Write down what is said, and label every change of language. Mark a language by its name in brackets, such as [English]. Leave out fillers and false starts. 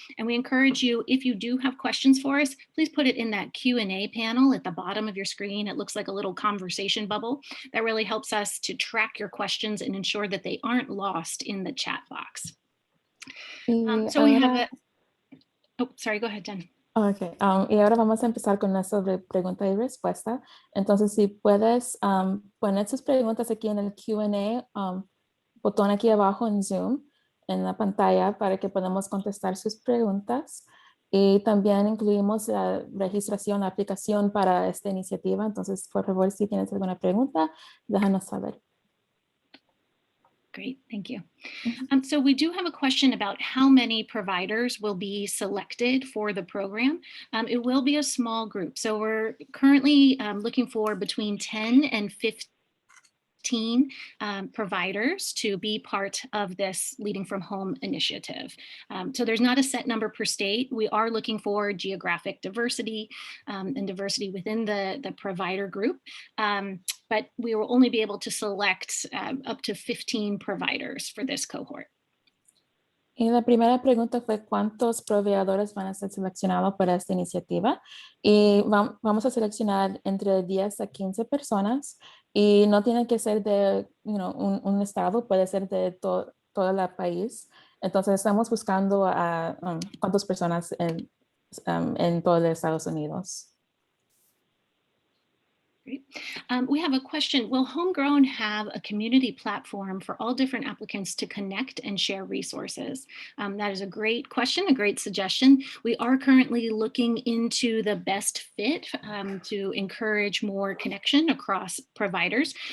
[English] And we encourage you, if you do have questions for us, please put it in that Q&A panel at the bottom of your screen. It looks like a little conversation bubble. That really helps us to track your questions and ensure that they aren't lost in the chat box. So we have a, oh, sorry, go ahead, Jen. [Spanish] Ok, y ahora vamos a empezar con una sobre pregunta y respuesta. Entonces, si puedes poner sus preguntas aquí en el Q&A, botón aquí abajo en Zoom, en la pantalla, para que podamos contestar sus preguntas. Y también incluimos la registración, la aplicación para esta iniciativa. Entonces, por favor, si tienes alguna pregunta, déjanos saber. [English] Great, thank you. Mhm. So we do have a question about how many providers will be selected for the program. It will be a small group. So we're currently looking for between 10 and 15 providers to be part of this Leading from Home initiative. So there's not a set number per state. We are looking for geographic diversity and diversity within the provider group. But we will only be able to select up to 15 providers for this cohort. [Spanish] Y la primera pregunta fue cuántos proveedores van a ser seleccionados para esta iniciativa. Y vamos a seleccionar entre 10 a 15 personas y no tiene que ser de un estado, puede ser de todo el país. Entonces estamos buscando a cuántas personas en todo los Estados Unidos. [English] Great. We have a question. Will Homegrown have a community platform for all different applicants to connect and share resources? That is a great question, a great suggestion. We are currently looking into the best fit to encourage more connection across providers.